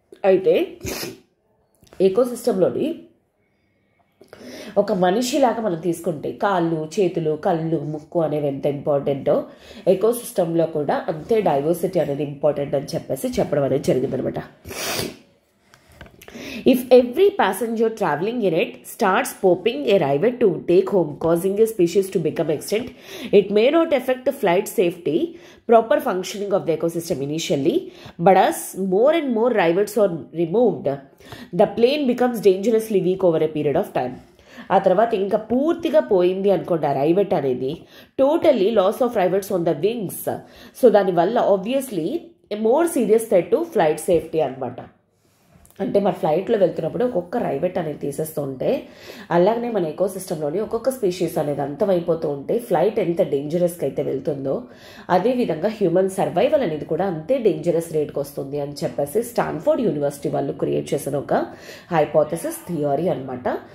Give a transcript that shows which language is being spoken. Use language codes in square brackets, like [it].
[te] అయితే ఎకోసిస్టంలోని ఒక మనిషిలాగా మనం తీసుకుంటే కాళ్ళు, చేతులు, కళ్ళు, ముక్కు అనేవి ఎంత ఇంపార్టెంటో ఎకోసిస్టంలో కూడా అంతే డైవర్సిటీ అనేది ఇంపార్టెంట్ అని చెప్పడం అనేది జరిగిందనమాట. [en] If every passenger traveling in it starts popping a rivet to take home, causing a species to become extinct, it may not affect the flight safety, proper functioning of the ecosystem initially, but as more and more rivets are removed, the plane becomes dangerously weak over a period of time. [te] ఆ తర్వాత ఇంకా పూర్తిగా పోయింది అనుకోండి ఆ రైవెట్ అనేది, [en] Totally loss of rivets on the wings. [te] So దానివల్ల [en] Obviously more serious threat to flight safety అనమాట. [te] అంటే మన ఫ్లైట్లో వెళ్తున్నప్పుడు ఒక్కొక్క రైవెట్ అనేది తీసేస్తుంటే అలాగనే మన ఎకోసిస్టంలోని ఒక్కొక్క స్పీషీస్ అనేది అంతమైపోతూ ఉంటే ఫ్లైట్ ఎంత డేంజరస్కి అయితే వెళ్తుందో అదేవిధంగా హ్యూమన్ సర్వైవల్ అనేది కూడా అంతే డేంజరస్ రేట్కి వస్తుంది అని చెప్పేసి స్టాన్ఫోర్డ్ యూనివర్సిటీ వాళ్ళు క్రియేట్ చేసిన ఒక హైపోథెసిస్ థియరీ అనమాట.